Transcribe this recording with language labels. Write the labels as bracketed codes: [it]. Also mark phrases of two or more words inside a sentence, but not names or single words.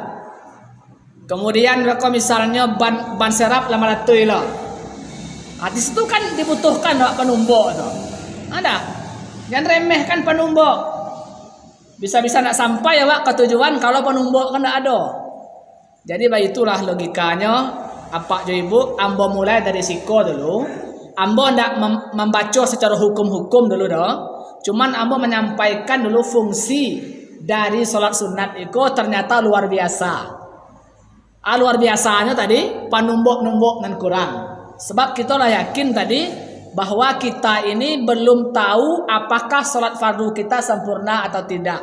[id] Kemudian kalau misalnya ban serap lah melatui lah. Di situ kan dibutuhkan panumbuk tu. Ada. Jangan remehkan panumbuk. Bisa-bisa nak sampai ya Pak ke tujuan kalau penumbuk kan tak ada. Jadi itulah logikanya. [min] Apa jo ibu, ambo mulai dari siko dulu. Ambo ndak membaca secara hukum-hukum dulu dah. [id] Cuman ambo menyampaikan dulu fungsi dari solat sunat itu ternyata luar biasa. Luar biasanya tadi panumbuk-numbuk dan kurang. Sebab kita lah yakin tadi bahwa kita ini belum tahu apakah salat fardu kita sempurna atau tidak.